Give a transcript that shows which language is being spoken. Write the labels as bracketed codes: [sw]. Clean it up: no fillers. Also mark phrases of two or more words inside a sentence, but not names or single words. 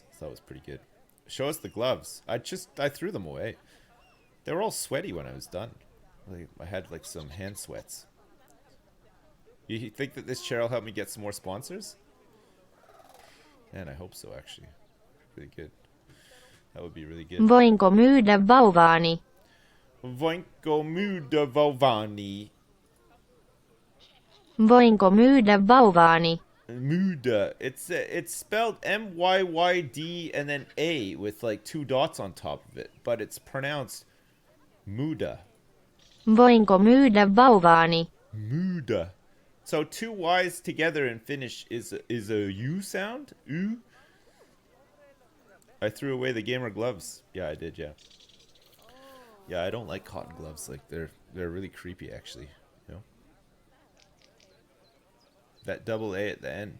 [en] So that was pretty good. Show us the gloves. I threw them away. They were all sweaty when I was done. I had some hand sweats. You think that this chair will help me get some more sponsors? And I hope so, actually. Really good. That would be really good. [fi] Voinko myydä vauvaani? Voinko myydä vauvaani? Voinko myydä vauvaani? Myydä. [en] It's spelled M-Y-Y-D and then A with 2 dots on top of it, but it's pronounced myydä. [fi] Voinko myydä vauvaani? Myydä. [en] So 2 Y's together in Finnish is a U sound? U? I threw away the gamer gloves. Yeah, I did, yeah. Yeah, I don't like cotton gloves. They're really creepy, actually. That double A at the end.